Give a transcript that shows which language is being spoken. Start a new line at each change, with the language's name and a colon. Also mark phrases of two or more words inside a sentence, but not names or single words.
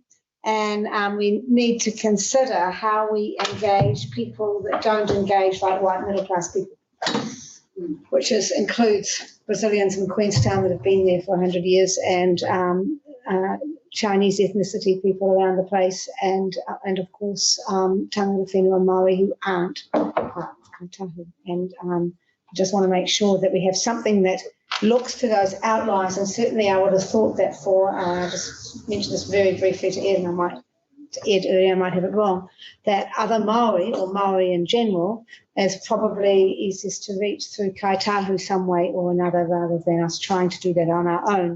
English: And we need to consider how we engage people that don't engage like white middle class people, which includes Brazilians in Queenstown that have been there for 100 years, and Chinese ethnicity people around the place, and of course
Māori: tangata whenua
English: Māori who aren't part of Kaitahu. And I just want to make sure that we have something that looks to those outliers, and certainly I would have thought that for, I just mentioned this very briefly to Ed, and I might have it wrong, that other Māori, or Māori in general, is probably easiest to reach through Kaitahu some way or another, rather than us trying to do that on our own.